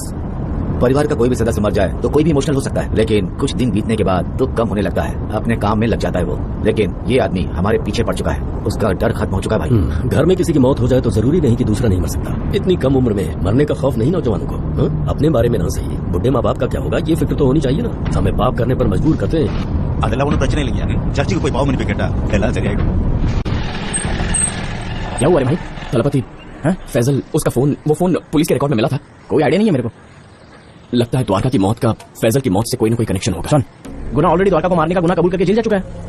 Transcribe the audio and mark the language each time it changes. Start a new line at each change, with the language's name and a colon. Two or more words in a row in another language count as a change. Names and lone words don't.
Hindi: परिवार का कोई भी सदस्य मर जाए तो कोई भी इमोशनल हो सकता है, लेकिन कुछ दिन बीतने के बाद दुख कम होने लगता है, अपने काम में लग जाता है वो। लेकिन ये आदमी हमारे पीछे पड़ चुका है, उसका डर खत्म हो चुका है भाई। घर में किसी की मौत हो जाए तो जरूरी नहीं कि दूसरा नहीं मर सकता। इतनी कम उम्र में मरने का खौफ नहीं नौजवानों को। अपने बारे में ना सही, बुढ़े माँ बाप का क्या होगा ये फिक्र तो होनी चाहिए ना। हमें पाप करने पर मजबूर करते हैं।
Tamil: அதெல்லாம் ஒன்றும் பிரச்சனை இல்லைங்க, சர்ச்சுக்கு போய் பாவம் மன்னிப்பு கேட்டா எல்லாம் சரியாயிடும்।
Hindi: क्या हुआ रे भाई? तलपति फैजल, उसका फोन, वो फोन पुलिस के रिकॉर्ड में मिला था। कोई आइडिया नहीं है मेरे को। लगता है द्वारका की मौत का फैजल की मौत से कोई ना कोई कनेक्शन होगा। सुन, गुना ऑलरेडी द्वारका को मारने का गुना कबूल करके जेल जा चुका है।